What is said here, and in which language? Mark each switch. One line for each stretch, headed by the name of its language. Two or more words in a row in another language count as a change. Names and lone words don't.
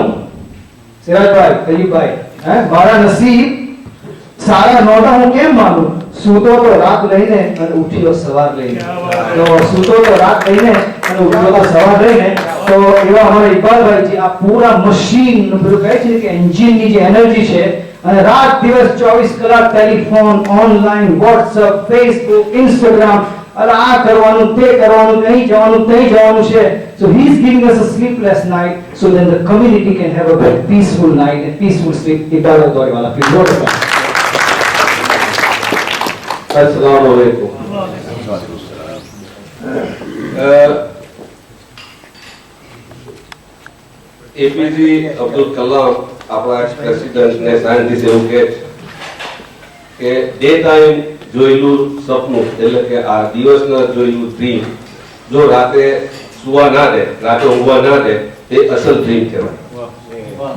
Gujarati: સિરાજભાઈ, અયુબભાઈ, મારા નસીબ સારા નહોતા હું કેમ માનું. સૂતો તો રાત લઈને અને ઉઠ્યો સવાર લઈને. તો સૂતો તો રાત લઈને અને ઉઠ્યો તો સવાર લઈને. તો એવા અમારા ઇકબાલભાઈ જે આ પૂરા મશીન પેલું કહે છે કે એન્જિનની જે એનર્જી છે, અને રાત દિવસ 24 કલાક ટેલિફોન, ઓનલાઈન, વોટ્સએપ, ફેસબુક, ઇન્સ્ટાગ્રામ, અને આ કરવાનું, તે કરવાનું, અહીં જવાનું, ત્યાં જવાનું છે.
English: So he is giving us a sleepless night so that the community can have a very peaceful night and peaceful sleep. Iqbal Bhai, please vote for us.
Arabic: السلام عليكم.
Gujarati: એપીજે અબ્દુલ કલામ આપણા પ્રેસિડેન્ટ ને સાયન્ટિસ્ટ એવું કહે છે કે
English: day time
Gujarati: જોયેલું સપનું એટલે કે આ દિવસના જોયેલું ડ્રીમ જો રાતે સુવા ના દે, રાતે ઊંઘવા ના દે, તે અસલ ડ્રીમ કહેવાય.